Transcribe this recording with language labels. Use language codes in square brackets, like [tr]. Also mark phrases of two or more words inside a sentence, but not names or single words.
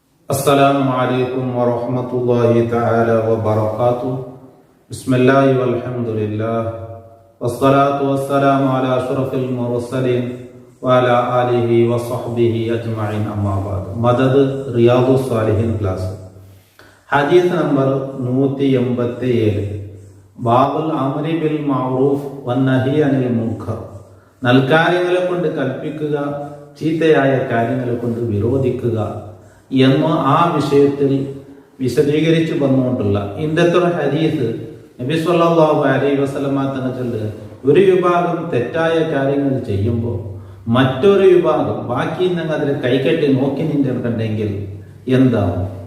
[ar] السلام عليكم ورحمة الله تعالى وبركاته. بسم الله والحمد لله والصلاة والسلام على أشرف المرسلين وعلى آله وصحبه أجمعين أما بعد. [ml] മദദ് റിയാദു സ്വാലിഹീൻ ക്ലാസ് ഹദീസ് നമ്പർ 187. [ar] باب الأمر بالمعروف والنهي عن المنكر. [ml] നൽകാര്യങ്ങളെ കൊണ്ട് കൽപ്പിക്കുക, ചീത്തയായ കാര്യങ്ങളെ കൊണ്ട് വിരോധിക്കുക എന്ന ആ വിഷയത്തിൽ വിശദീകരിച്ചു വന്നുകൊണ്ടുള്ള ഇന്നത്തെ ഹദീസ് നബി [ar] صلى الله عليه وسلم [ml] തങ്ങൾ ചൊല്ലുക, ഒരു വിഭാഗം തെറ്റായ കാര്യങ്ങൾ ചെയ്യുമ്പോൾ മറ്റൊരു വിഭാഗം ബാക്കി നിങ്ങൾ അതിൽ കൈകെട്ടി നോക്കി നിന്നിട്ടുണ്ടെങ്കിൽ എന്താവും?